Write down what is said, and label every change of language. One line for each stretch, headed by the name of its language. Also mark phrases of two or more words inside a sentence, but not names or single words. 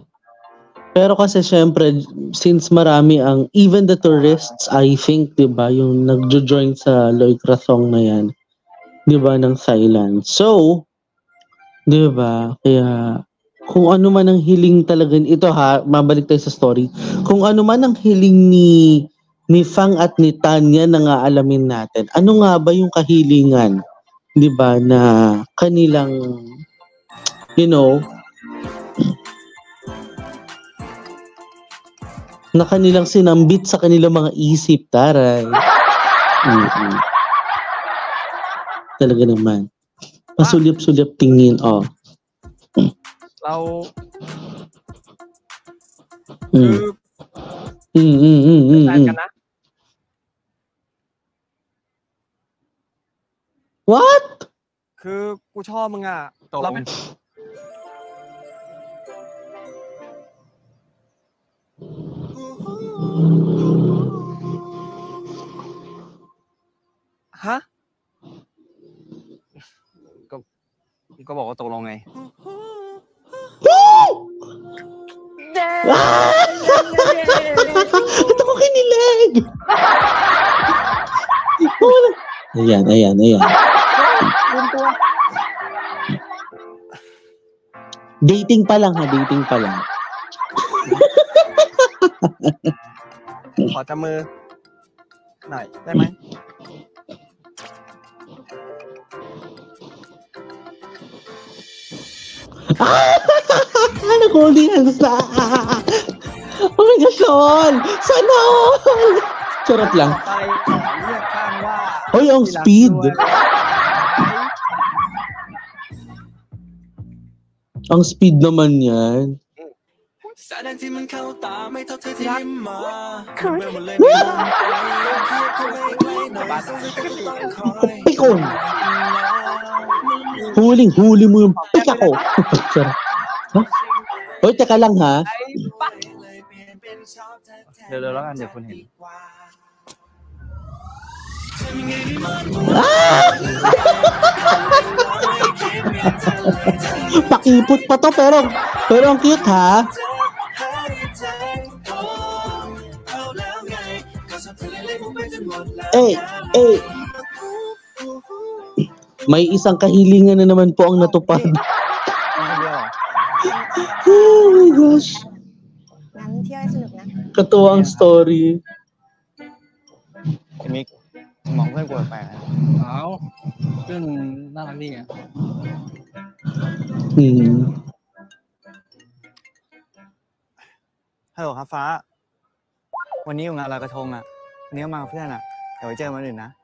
Filipino: Pero kasi syempre, since marami
English: even the tourists, I think,
Filipino: diba, yung nagjo-join sa Loy Krasong na yan, diba, ng silence. So, diba, kaya, kung ano man ang hiling talaga, ito ha, mabalik tayo sa story, kung ano man ang hiling ni Fang at ni Tanya na nga alamin natin. Ano nga ba yung kahilingan, 'di ba, na kanilang na kanilang sinambit sa kanilang mga isip, taray. Talaga naman. Pasulyap-sulyap tingin, oh.
Thai: เรา แฟนกันนะ
English: What?
Thai: คือกูชอบมึงอ่ะ เราเป็นฮะ ก็บอกว่าตกลงไง
Filipino: Ito ko kinilig! Ayan. Dating pa lang ha, dating pa lang.
Thai: ขอจับมือหน่อยได้ไหม
Filipino: Nag-
English: holding hands
Filipino: na.
English: Oh my gosh, Lol!
Filipino: Sana all! Charot lang.
Thai: ต่อไปเรียกข้างว่า
Filipino: Hoy, ang speed. Ang speed naman yan.
Thai: แสดงที่มันเข้าตาไม่เท่าเธอที่ยิ้มมา
Filipino: Pikon! Huli mo yung pik ako. Charot. Huh? Hoy, teka lang ha.
Thai: เดี๋ยวแล้วกันเดี๋ยวคุณเห็น
Filipino: Pakipot pa to pero ang cute ha. May isang kahilingan na naman po ang natupad.
English: Oh my gosh.
Thai: งั้นเที่ยวให้สนุกนะ
Filipino: Katuwa ang story.
Thai: ไอ้มิกมองเพื่อนกูแปลกๆนะ เอาเพื่อนน่ารักนี่ไง ฮัลโหลครับฟ้า วันนี้อยู่งานลอยกระทงอ่ะวันนี้ก็มากับเพื่อนอ่ะเดี๋ยวไว้เจอกันวันอื่นนะ